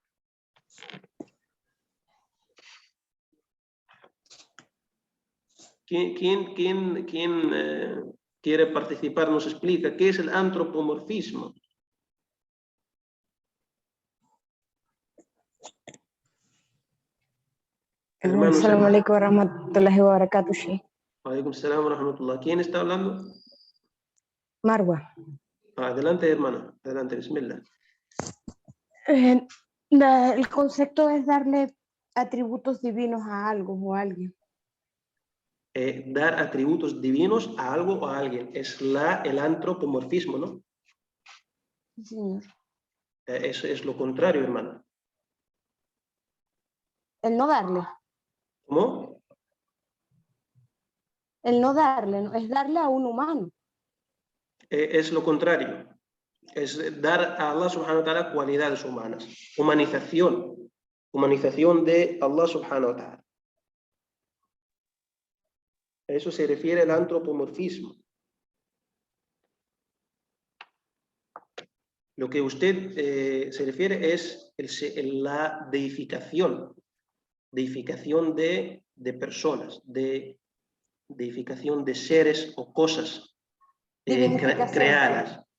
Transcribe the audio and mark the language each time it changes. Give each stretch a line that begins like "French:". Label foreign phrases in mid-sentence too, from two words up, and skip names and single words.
Spanish: ¿Quién quiere participar? Nos explica qué es el antropomorfismo. Hermano,
Arabic: السلام عليكم ورحمة الله وبركاته، شيخ. عليكم السلام ورحمة الله.
Spanish: ¿Quién está hablando? Marwa. Adelante, hermana. Adelante, bismillah. El concepto es darle atributos divinos a algo o a alguien. Dar atributos divinos a algo o a alguien. Es el antropomorfismo, ¿no? Sí, señor. Eso es lo contrario, hermano. El no darle. ¿Cómo? El no darle, ¿no? Es darle a un humano. Es lo contrario. Es dar a
Arabic: الله سبحانه وتعالى
Spanish: cualidades humanas. Humanización. Humanización de
Arabic: الله سبحانه وتعالى.
Spanish: A eso se refiere el antropomorfismo. Lo que usted se refiere es la deificación. Deificación de personas, deificación de seres o cosas creadas.